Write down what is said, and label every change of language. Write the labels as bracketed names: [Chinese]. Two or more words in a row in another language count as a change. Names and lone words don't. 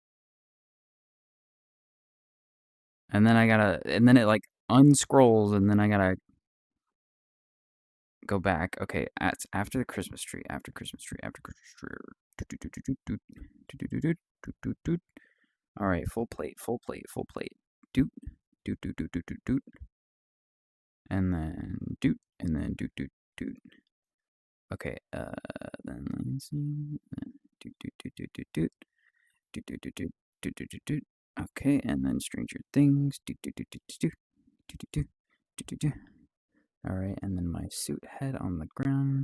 [English] And then it like unscrolls, and then I gotta go back. Okay, after the Christmas tree. All right, full plate. Doot, doot, doot, doot, doot, doot, doot. And then doot, and then doot, doot, doot. Okay, then let's see. Doot, doot, doot, doot, doot, doot. Doot, doot, doot, doot, doot, doot, doot, doot. Okay, and then Stranger Things. Doot, doot, doot, doot, doot, doot, doot, doot, doot, doot, doot. All right, and then my suit head on the ground.